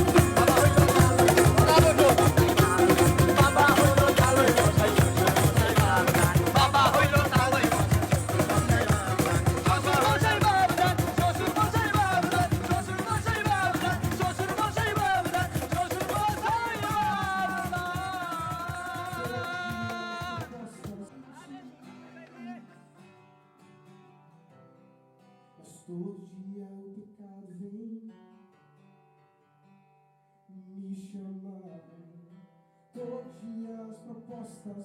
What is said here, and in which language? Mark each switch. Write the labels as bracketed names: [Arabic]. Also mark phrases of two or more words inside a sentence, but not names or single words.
[Bangla] বাবা হলো তালুই মশাই, শ্বশুর মশাই বাবা জান। বাবা হলো তালুই মশাই, শ্বশুর মশাই বাবা জান। শ্বশুর মশাই বাবা জান, শ্বশুর মশাই বাবা জান, শ্বশুর মশাই বাবা জান, শ্বশুর মশাই বাবা [Portuguese] Mas todo dia o pecado vem me chamar. Todo dia as propostas